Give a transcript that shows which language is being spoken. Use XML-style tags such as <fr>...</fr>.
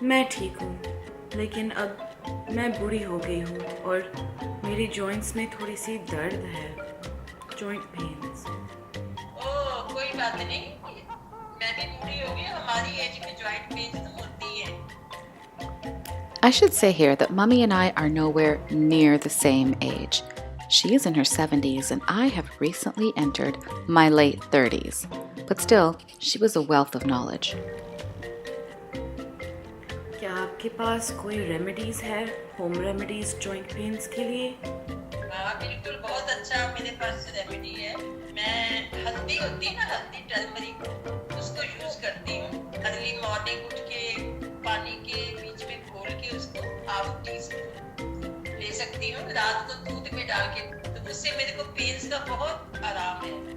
<hi>मैं ठीक हूँ, लेकिन अब मैं बूढ़ी हो गई हूँ और मेरी जॉइंट्स में थोड़ी सी दर्द है, जॉइंट पेन्स। ओह, कोई बात नहीं। मैं भी बूढ़ी हो गई, हमारी एज में जॉइंट पेन तो होती है।</hi> <en>I should say here that Mummy and I are nowhere near the same age. She is in her 70s and I have recently entered my late 30s. But still, she was a wealth of knowledge.</en> <hi>क्या आपके पास कोई remedies है, home remedies joint pains के लिए? हाँ बिल्कुल, बहुत अच्छा मेरे पास रेमेडी है। मैं हल्दी होती है ना, हल्दी टर्मरिक, उसको यूज करती हूँ। अर्ली मॉर्निंग उठ के पानी के बीच में घोल के उसको हाफ टी स्पून ले सकती हूँ, रात को दूध में डाल के, तो उससे मेरे को पेन्स का बहुत आराम है।</hi>